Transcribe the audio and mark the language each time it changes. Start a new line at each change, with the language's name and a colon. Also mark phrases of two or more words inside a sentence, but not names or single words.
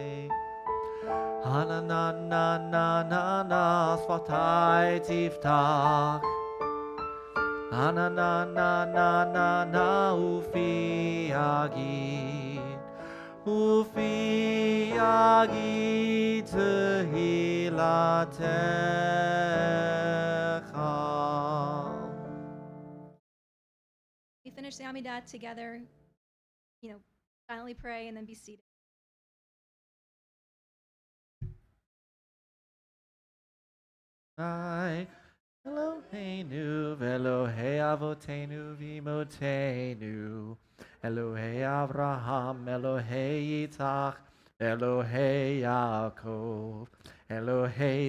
Hebrew: Na na na na na na na שפתי תפתח. Na na na na na na na ופי יגיד. ופי יגיד תהלתך.
English: We finish the Amidah together, silently pray and then be seated.
Hebrew: אלוהינו ואלוהי אבותינו ואמותינו, אלוהי אברהם, אלוהי יצחק, אלוהי יעקב, אלוהי